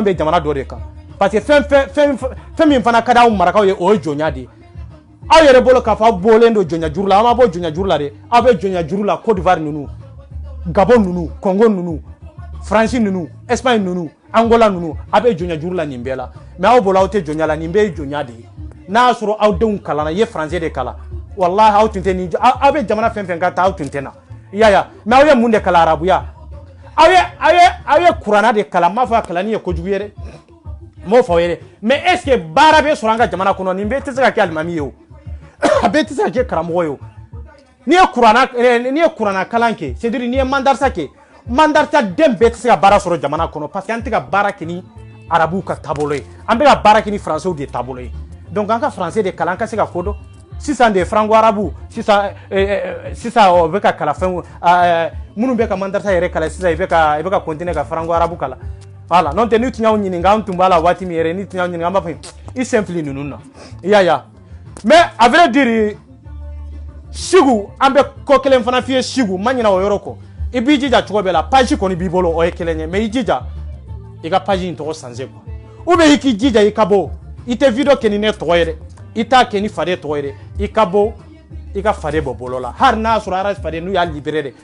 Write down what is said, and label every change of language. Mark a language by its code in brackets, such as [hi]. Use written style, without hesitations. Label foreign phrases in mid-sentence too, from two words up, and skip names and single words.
[bm] bɛ jamana dɔ de kan parce que fɛn min fana ka di aw marakaw ye o ye jɔnya de ye aw yɛrɛ bolo k'a fɔ aw bɔlen don jɔnya juru la aw ma bɔ jɔnya juru la dɛ aw bɛ jɔnya juru la Côte d'Ivoire ninnu Gabon ninnu Congo ninnu France ninnu Espagne ninnu Angola ninnu aw bɛ jɔnya juru la nin bɛɛ la mais aw bolo aw tɛ jɔnya la nin bɛɛ ye jɔnya de ye n'a y'a sɔrɔ aw denw kalanna i ye français de kalan wallahi aw tun tɛ nin aw bɛ jamana fɛn fɛn ka taa aw tun tɛ na i y'a ye mais aw ye mun de kalan arabuya aw ye kuranna de kalan n m'a fɔ a kalanni ye kojugu ye dɛ n m'o fɔ aw ye dɛ mais [fr] est ce que [bm] baara bɛ sɔrɔ an ka jamana kɔnɔ nin bɛɛ tɛ se ka kɛ alimami ye o a bɛɛ tɛ se ka kɛ karamɔgɔ ye o n'i ye kuranna kalan kɛ [fr] c'est à dire [bm] n'i ye mandarisa kɛ mandarisa den bɛɛ tɛ se ka baara sɔrɔ jamana kɔnɔ parce que an tɛ ka baara kɛ ni arabuw ka taabolo ye an bɛ ka baara kɛ ni français de taabolo ye donc an ka français de kalan an ka se ka ko dɔn sisan de franco arabu sisan o bɛ ka kalan fɛn minnu bɛ ka mandarisa yɛrɛ kalan sisan i bɛ ka continuer ka franco arabu kalan voilà n'o tɛ ni tun y'aw ɲininka an tun b'a la waati min yɛrɛ ni tun y'aw ɲininka an b'a fɔ i sen fili ninnu na i y'a ye [fr] mais à vrai dire [bm] Sigu an bɛ ko kelen fana f'i ye Sigu ma ɲinɛ o yɔrɔ kɔ i b'i jija cogo bɛɛ la page kɔni b'i bolo o ye kelen ye mais i jija i ka page in tɔgɔ changer quoi ou bien i k'i jija i ka bɔ i tɛ video kɛ ni ne tɔgɔ ye dɛ i t'a kɛ ni Fade tɔgɔ ye dɛ i ka bɔ i ka Fade bɔ bolo la hali n'a sɔrɔ Aras Fade n'u y'a libéré dɛ